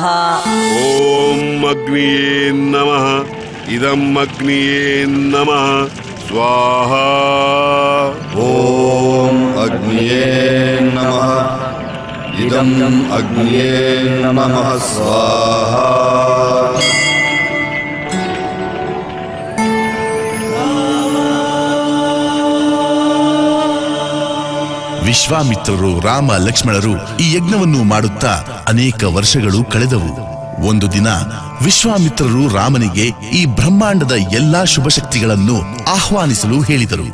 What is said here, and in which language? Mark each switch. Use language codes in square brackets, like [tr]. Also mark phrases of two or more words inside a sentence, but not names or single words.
[sa] ಓಂ ಅಗ್ನಿಯೇ ನಮಃ. ಇದಂ ಅಗ್ನಿಯೇ ನಮಃ ಸ್ವಾಹ. ಓಂ ಅಗ್ನಿಯೇ ನಮಃ. ಇದಂ ಅಗ್ನಿಯೇ ನಮಃ ಸ್ವಾಹ. [kn] ವಿಶ್ವಾಮಿತ್ರರು ರಾಮ ಲಕ್ಷ್ಮಣರು ಈ ಯಜ್ಞವನ್ನು ಮಾಡುತ್ತಾ ಅನೇಕ ವರ್ಷಗಳು ಕಳೆದವು. ಒಂದು ದಿನ ವಿಶ್ವಾಮಿತ್ರರು ರಾಮನಿಗೆ ಈ ಬ್ರಹ್ಮಾಂಡದ ಎಲ್ಲಾ ಶುಭಶಕ್ತಿಗಳನ್ನು ಆಹ್ವಾನಿಸಲು ಹೇಳಿದರು.